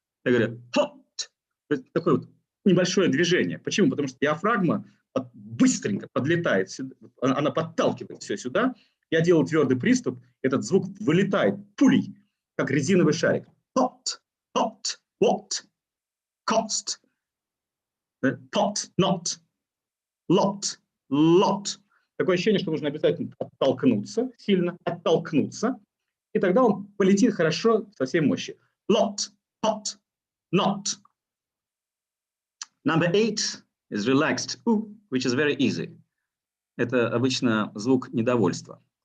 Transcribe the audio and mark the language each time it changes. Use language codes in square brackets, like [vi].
[ru] Я говорю hot. Такое вот небольшое движение. Почему? Потому что диафрагма быстренько подлетает сюда, она подталкивает все сюда. Я делаю твердый приступ, этот звук вылетает пулей, как резиновый шарик. [en] Hot, hot, what, cost, pot, not, lot, lot. [ru] Такое ощущение, что нужно обязательно оттолкнуться, сильно оттолкнуться, и тогда он полетит хорошо со всей мощи. [en] Lot, hot, not. Number 8 is relaxed, which is very easy. [ru] Это обычно звук недовольства.